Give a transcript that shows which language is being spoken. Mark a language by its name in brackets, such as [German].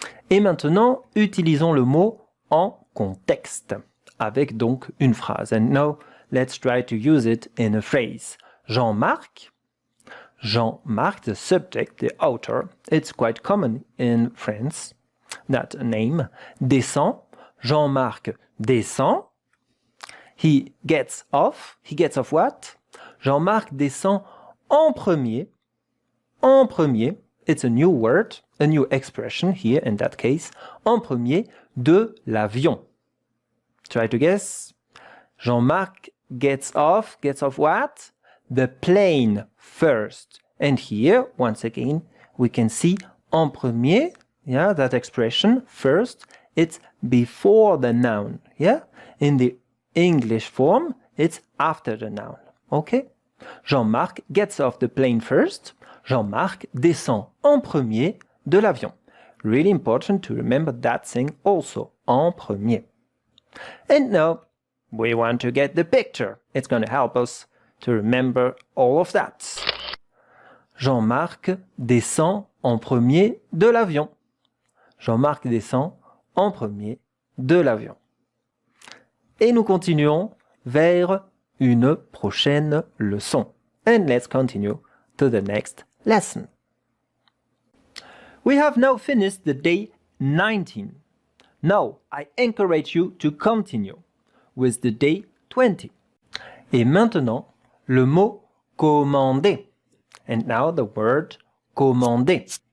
[French] Et maintenant, utilisons le mot en contexte, avec donc une phrase. [English] And now, let's try to use it in a phrase. Jean-Marc, the subject, the author, it's quite common in France, that name. [French] Descend, Jean-Marc descend. [English] He gets off what? [French] Jean-Marc descend en premier. En premier, [English] it's a new word, a new expression here in that case. [French] En premier, de l'avion. [English] Try to guess. Jean-Marc gets off what? The plane first. And here, once again, we can see [French] en premier, [English] yeah, that expression, first, it's before the noun, yeah? In the English form, it's after the noun, okay? Jean-Marc gets off the plane first. [French] Jean-Marc descend en premier de l'avion. [English] Really important to remember that thing also, [French] en premier. [English] And now, we want to get the picture. It's going to help us to remember all of that. [French] Jean-Marc descend en premier de l'avion. Jean-Marc descend en premier de l'avion. Et nous continuons vers une prochaine leçon. [English] And let's continue to the next lesson. We have now finished the day 19. Now, I encourage you to continue with the day 20. [French] Et maintenant, le mot commander. [English] And now the word commander.